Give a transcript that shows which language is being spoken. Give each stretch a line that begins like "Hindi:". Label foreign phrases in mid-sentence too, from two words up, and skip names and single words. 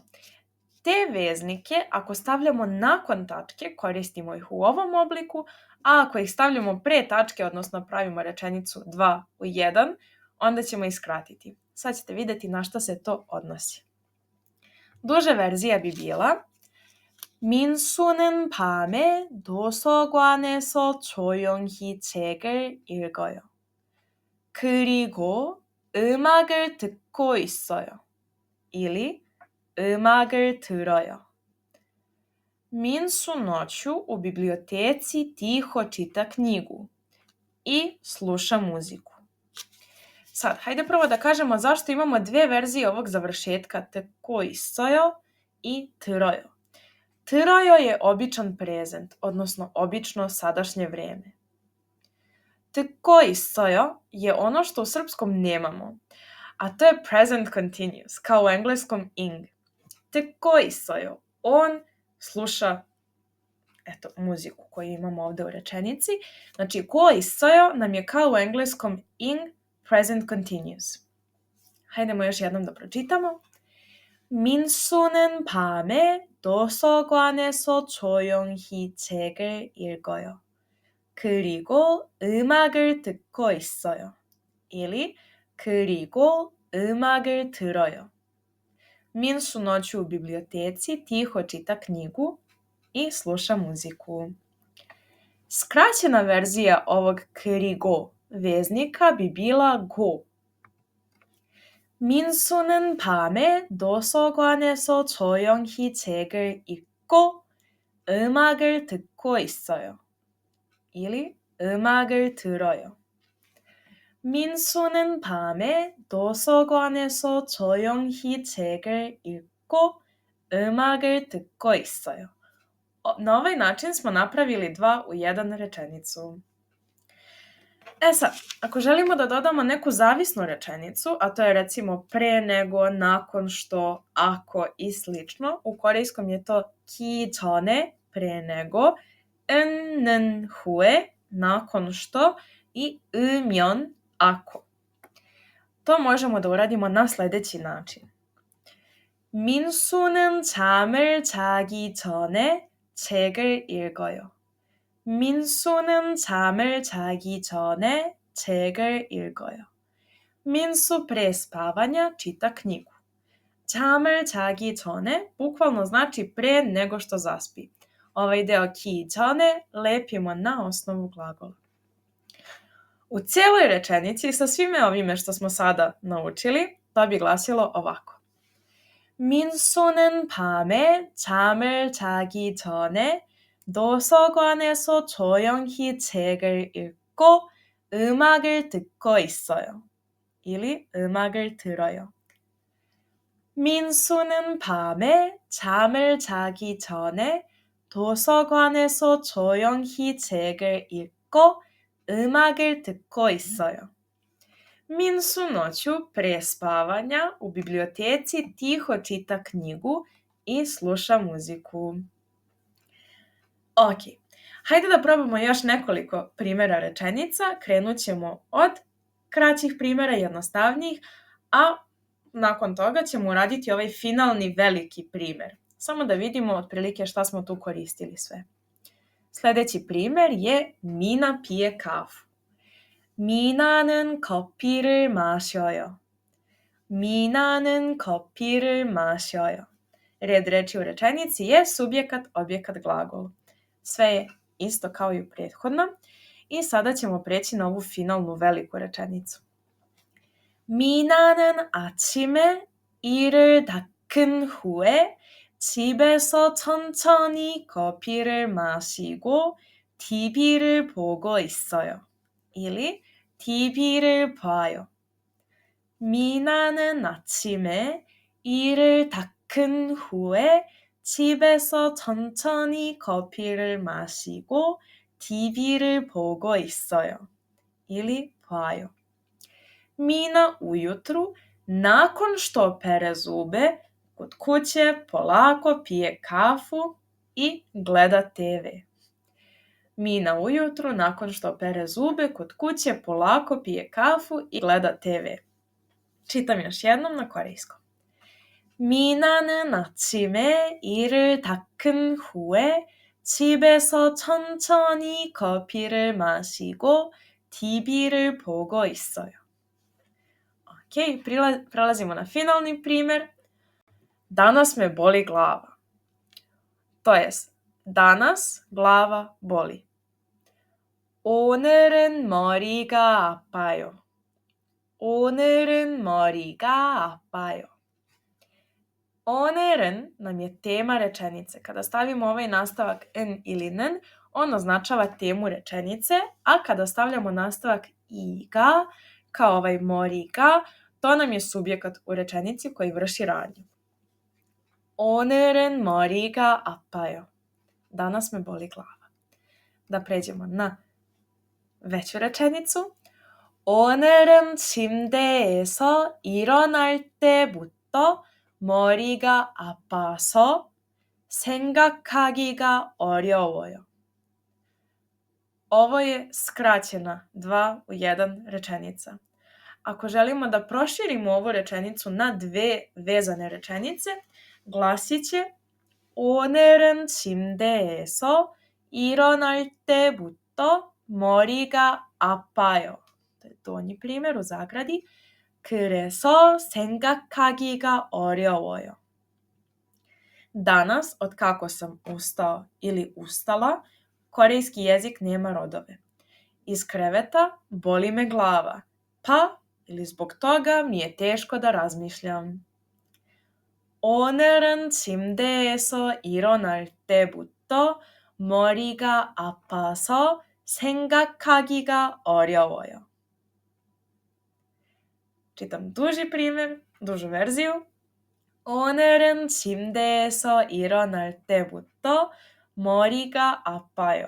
Serbian: Te veznike, ako stavljamo nakon tačke, koristimo ih u ovom obliku, a ako ih stavljamo pre tačke, odnosno pravimo rečenicu 2 u 1, onda ćemo ih skratiti. Sad ćete vidjeti na šta se to odnosi. Duža verzija bi bila
Korean: 민수는 밤에 도서관에서 조용히 책을 읽어요. 그리고 음악을 듣고 있어요. ili 음악을 들어요.
Serbian: Minsu noću u biblioteci tiho čita knjigu. i sluša muziku. Sad, hajde prvo da kažemo zašto imamo dve verzije ovog završetka
Korean: 듣고 있어요
Serbian: i 들어요. 들어요 je običan prezent, odnosno obično sadašnje vreme.
Korean: 듣고 있어요
Serbian: je ono što u srpskom nemamo, a to je
English: present continuous,
Serbian: kao u engleskom ing.
Korean: 듣고 있어요.
Serbian: On sluša muziku koju imamo ovdje u rečenici. Znači,
Korean: 듣고 있어요
Serbian: nam je kao u engleskom ing
English: present continuous.
Serbian: Hajdemo još jednom da pročitamo.
Korean: 민수는 밤에 도서관에서 조용히 책을 읽어요. 그리고 음악을 듣고 있어요. Ili 그리고 음악을 들어요.
Serbian: Minsu noću u biblioteci tiho čita knjigu i sluša muziku. Skraćena verzija ovog 그리고 veznika bi bila go.
Korean: 민수는 밤에 도서관에서 조용히 책을 읽고 음악을 듣고 있어요. Ili 음악을 들어요. 민수는 밤에 도서관에서 조용히 책을 읽고 음악을 듣고 있어요.
Serbian: Na ovaj način smo napravili 2 u 1 rečenicu. Sad, ako želimo da dodamo neku zavisnu rečenicu, a to je recimo pre nego, nakon što, ako i slično, u korejskom je to
Korean: 기 전에,
Serbian: pre nego,
Korean: 는 후에,
Serbian: nakon što i 으면, ako. To možemo da uradimo na sljedeći način.
Korean: 민수는 잠을 자기 전에 책을 읽어요. 민수는 잠을 자기 전에 책을 읽어요.
Serbian: 민수 pre spavanja čita knjigu.
Korean: 잠을 자기 전에
Serbian: bukvalno znači pre nego što zaspi. Ovaj deo
Korean: 기 전에
Serbian: lepimo na osnovu glagola. U cijeloj rečenici sa svime ovime što smo sada naučili, to bi glasilo ovako.
Korean: 민수는 밤에 잠을 자기 전에 도서관에서 조용히 책을 읽고 음악을 듣고 있어요. Ili 음악을 들어요. 민수는 밤에 잠을 자기 전에 도서관에서 조용히 책을 읽고 음악을 듣고 있어요.
Serbian: Minsu noću pre spavanja u biblioteci tiho čita knjigu i sluša muziku. Ok, hajde da probamo još nekoliko primjera rečenica. Krenut ćemo od kraćih primjera, jednostavnijih, a nakon toga ćemo uraditi ovaj finalni veliki primjer. Samo da vidimo otprilike šta smo tu koristili sve. Sljedeći primjer je Mina pije kafu.
Korean: 미나는 커피를 마셔요. 미나는 커피를 마셔요.
Serbian: Red reči u rečenici je subjekat, objekat, glagol. Sve je isto kao i u prethodnom. I sada ćemo preći na ovu finalnu veliku rečenicu.
Korean: 미나는 아침에 일을 닦은 후에 집에서 천천히 커피를 마시고 TV를 보고 있어요. Ili TV를 봐요. 미나는 아침에 일을 닦은 후에 집에서 천천히 커피를 마시고 TV를 보고 있어요. Ili 봐요.
Serbian: Mina ujutru, nakon što pere zube, kod kuće polako pije kafu i gleda TV. Mina ujutru, nakon što pere zube, kod kuće polako pije kafu i gleda TV. Čitam još jednom na korejskom.
Korean: 미나는 아침에 일을 닦은 후에 집에서 천천히 커피를 마시고 TV를 보고 있어요.
Serbian: Ok, prelazimo na finalni primjer. Danas me boli glava. To jest, danas glava boli.
Korean: 오늘은 머리가 아파요. 오늘은 머리가 아파요.
Serbian: 오늘은 nam je tema rečenice. Kada stavimo ovaj nastavak n ili n, On označava temu rečenice, a kada stavljamo nastavak iga, kao ovaj mori가, to nam je subjekat u rečenici koji vrši radnju.
Korean: 오늘은 머리가 아파요.
Serbian: Danas me boli glava. Da pređemo na veću rečenicu.
Korean: 오늘은 침대에서 일어날 때부터 머리가 아파서 생각하기가 어려워요.
Serbian: Ovo je skraćena 2 u 1 rečenica. Ako želimo da proširimo ovu rečenicu na 2 vezane rečenice, glasit će
Korean: 오늘은 침대에서 일어날 때부터 머리가 아파요.
Serbian: To je donji primjer u zagradi.
Korean: 그래서 생각하기가 어려워요.
Serbian: Danas, od kako sam ustao ili ustala, korejski jezik nema rodove. Iz kreveta boli me glava, pa ili zbog toga mi je teško da razmišljam.
Korean: 오늘은 침대에서 일어날 때부터 머리가 아파서 생각하기가 어려워요.
Serbian: Čitam duži primjer, dužu verziju.
Korean: 오늘은 침대에서 일어날 때부터 머리가 아파요.